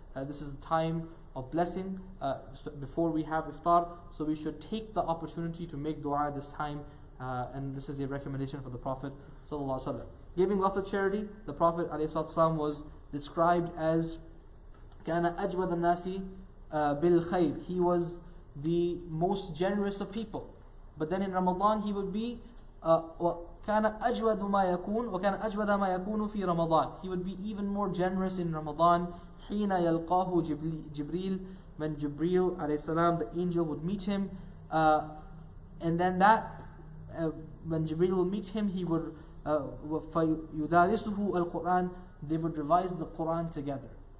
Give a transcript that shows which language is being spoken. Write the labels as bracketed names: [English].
[English] This is the time of blessing before we have iftar, so we should take the opportunity to make dua at this time, and this is a recommendation for the Prophet ﷺ. Giving lots of charity, the Prophet ﷺ was described as [Arabic] كَانَ أَجْوَدَ النَّاسِ بِالْخَيْرِ. [English] He was the most generous of people. But then in Ramadan he would be [Arabic] كَانَ أَجْوَدُ مَا يَكُونُ وَكَانَ أَجْوَدَ مَا يَكُونُ فِي رَمَضَانِ. [English] He would be even more generous in Ramadan. [Arabic] حِينَ يَلْقَاهُ جِبْرِيلٌ. [English] When Jibreel alayhi salam, the angel, would meet him, and then that when Jibreel will meet him, he would [Arabic] فَيُدَارِسُهُ الْقُرْآنِ, [English] they would revise the Quran together.